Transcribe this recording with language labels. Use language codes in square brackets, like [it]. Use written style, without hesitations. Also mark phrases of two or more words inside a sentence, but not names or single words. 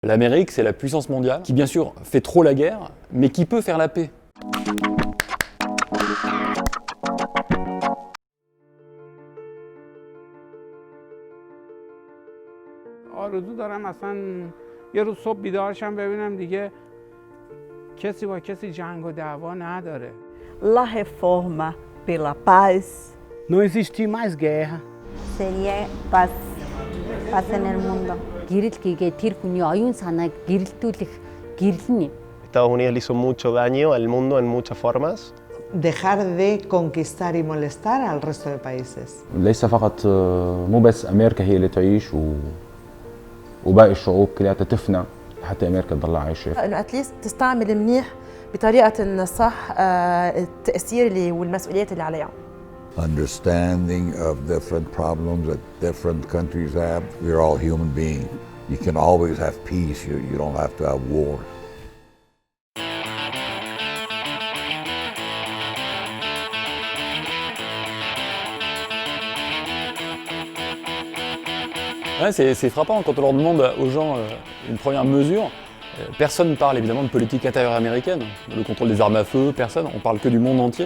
[fr] L'Amérique, c'est la puissance mondiale qui, bien sûr, fait trop la guerre, mais qui peut faire la paix. [fa] آرزو دارم اصلا یه روز صبح بیدار شم ببینم دیگه کسی با کسی جنگ و دعوا نداره. [pt] La reforma pela paz Não existir mais guerra. seria paz no mundo. [mn] Гэрэл гээгээ тэр хүний оюун санааг гэрэлтүүлэх гэрэл нь юм. [es] Estados Unidos le hizo mucho daño al mundo en muchas formas. Dejar de conquistar y molestar al resto de países. [ar] ليس فقط مو بس أمريكا هي اللي تعيش وباقي الشعوب كلها تفنى حتى أمريكا تضل عايشة. إنه أتليست تستعمل منيح بطريقة صح التأثير اللي والمسؤوليات اللي عليها. [en] Understanding of different problems that different countries have. We're all human beings. You can always have peace. You don't have to have war. [fr] Ouais, c'est frappant quand on leur demande aux gens une première mesure. Personne ne parle évidemment de politique intérieure américaine, le contrôle des armes à feu, personne, on parle que du monde entier.